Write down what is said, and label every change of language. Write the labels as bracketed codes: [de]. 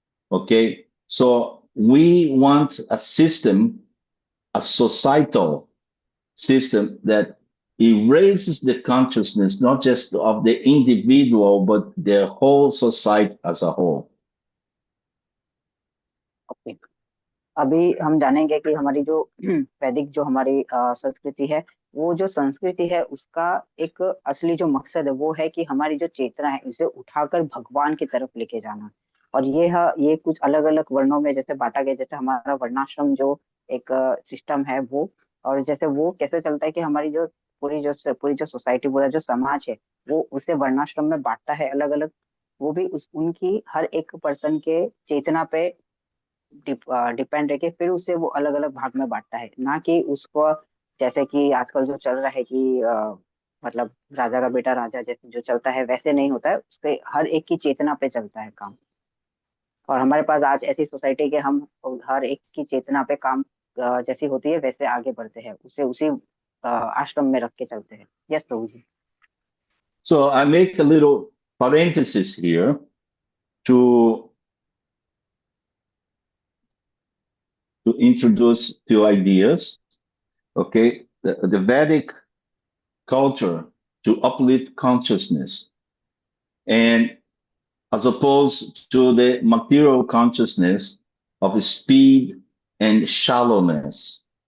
[en] Okay, so we want a system, a societal system that erases the consciousness, not just of the individual, but the whole society as a whole. Okay. [hi] अभी हम जानेंगे कि हमारी जो वैदिक जो हमारी संस्कृति है, वो जो संस्कृति है उसका एक असली जो मकसद है वो है कि हमारी जो चेतना है इसे उठाकर भगवान की तरफ लेके जाना। और ये कुछ अलग अलग वर्णों में जैसे बांटा गया, जैसे हमारा वर्णाश्रम जो एक सिस्टम है वो, और जैसे वो कैसे चलता है कि हमारी जो पूरी जो सोसाइटी पूरा जो समाज है वो उसे वर्णाश्रम में बांटता है अलग अलग। वो भी उनकी हर एक पर्सन के चेतना पे डिपेंड है कि फिर उसे वो अलग अलग भाग में बांटता है, ना कि उसको जैसे कि आजकल जो चल रहा है कि मतलब राजा का बेटा राजा जैसे जो चलता है वैसे नहीं होता है, उसके हर एक की चेतना पे चलता है काम। और हमारे पास आज ऐसी सोसाइटी के हम हर एक की चेतना पे काम जैसी होती है वैसे आगे बढ़ते हैं, उसे उसी आश्रम में रख के चलते हैं। Yes Prabhu ji. [en] So I make a little parenthesis here to introduce few ideas. Okay, the Vedic culture to uplift consciousness, and as opposed to the material consciousness of speed and shallowness.